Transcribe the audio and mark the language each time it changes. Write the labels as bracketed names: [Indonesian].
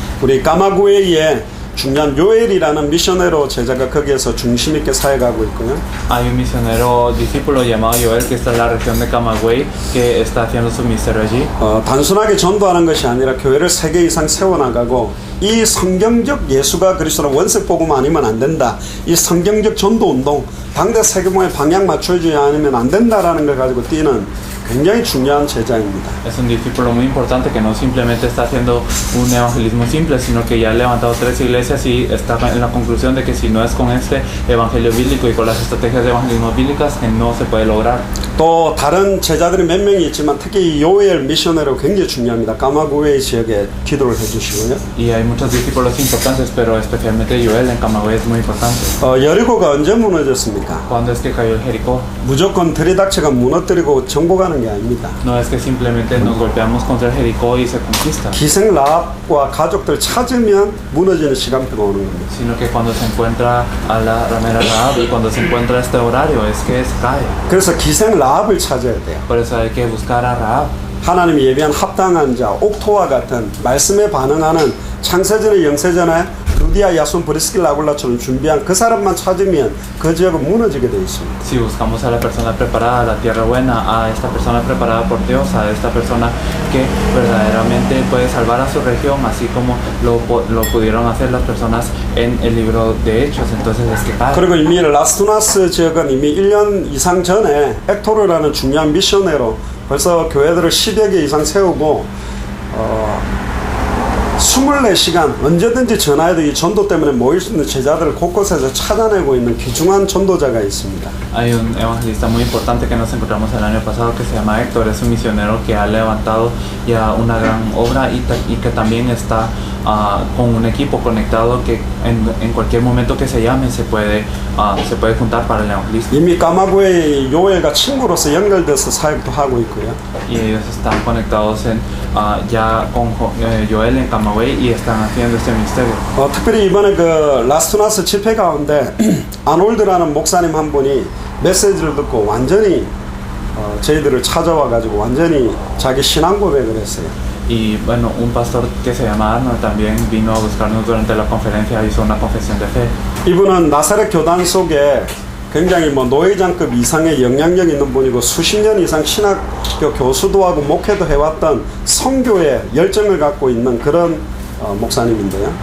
[Korean] 우리 까마구에에 중요한 요엘이라는 미셔네로 제자가 거기에서 중심 있게 사역하고 있고요. [Spanish] Hay un misionero discípulo llamado Joel que está en la región de Camagüey que está haciendo su ministerio allí. [Korean] 단순하게 전도하는 것이 아니라 교회를 3개 이상 세워나가고 이 성경적 예수가 그리스도는 원색 복음 아니면 안 된다. 이 성경적 전도 운동 당대 세계모의 방향 맞춰주지 않으면 안 된다라는 걸 가지고 뛰는 굉장히 중요한 제자입니다. [Spanish] Es un discípulo muy importante que no simplemente está haciendo un evangelismo simple, sino que ya ha levantado 3 iglesias y está en la conclusión de que si no es con este evangelio bíblico y con las estrategias de evangelismo bíblicas, que no se puede lograr. [Korean] 또 다른 제자들이 몇 명이 있지만 특히 요엘 미셔너로 굉장히 중요합니다. 까마구웨이 지역에 기도를 해주시고요. [Spanish] Y hay muchos discípulos importantes, pero especialmente Joel en Camagüey es muy importante. [Korean] 여리고가 언제 무너졌습니까? [Spanish] ¿Cuándo es que cayó el Jericó? [Korean] 무조건 들이닥쳐가 무너뜨리고 정복하는 게 아닙니다. [Spanish] No es que simplemente nos golpeamos contra el Jericó y se conquista, [Korean] 기생 라합과 가족들 찾으면 무너지는 시간표가 오는 겁니다. [Spanish] sino que cuando se encuentra a la ramera Rahab y cuando se encuentra este horario es que se cae. [Korean] 그래서 기생 라합을 찾아야 돼요. [Spanish] Por eso hay que buscar a Rahab. [Korean] 하나님이 예비한 합당한 자, 옥토와 같은 말씀에 반응하는 창세전에 영세전에 루디아, 야손, 브리스길라, 아굴라처럼 준비한 그 사람만 찾으면 그 지역은 무너지게 되어 있습니다. [Spanish] Si buscamos a la persona preparada, a la tierra buena, a esta persona preparada por Dios, a esta persona que verdaderamente puede salvar a su región, así como lo pudieron hacer las personas en el libro de Hechos, entonces es que cae. [Korean] 그리고 이미 라스투나스 지역은 이미 1년 이상 전에 액토르라는 중요한 미셔너로 벌써 교회들을 10여 개 이상 세우고 24시간 언제든지 전화해도 이 전도 때문에 모일 수 있는 제자들을 곳곳에서 찾아내고 있는 귀중한 전도자가 있습니다. [Spanish] Hay un evangelista muy importante que nos encontramos el año pasado que se llama Héctor, es un misionero que ha levantado ya una gran obra y que también está con un equipo conectado que en cualquier momento que se llame se puede juntar para el evangelismo. [Korean] 이미 까마구의 요엘과 친구로서 연결돼서 사역도 하고 있고요. [Spanish] Y ellos están conectados ya con Joel en Camagüey y están haciendo este ministerio. [Korean] 특별히 이번에 그 라스투나스 집회 가운데 아놀드라는 목사님 한 분이 메시지를 듣고 완전히 저희들을 찾아와 가지고 완전히 자기 신앙 고백을 했어요. [Spanish] Y bueno, un pastor que se llama Arnold también vino a buscarnos durante la conferencia, hizo una confesión de fe. [Korean] 이분은 나사렛 교단 속에 굉장히 노회장급 이상의 영향력 있는 분이고 수십 년 이상 신학교 교수도 하고 목회도 해왔던 선교에 열정을 갖고 있는 그런 목사님인데요.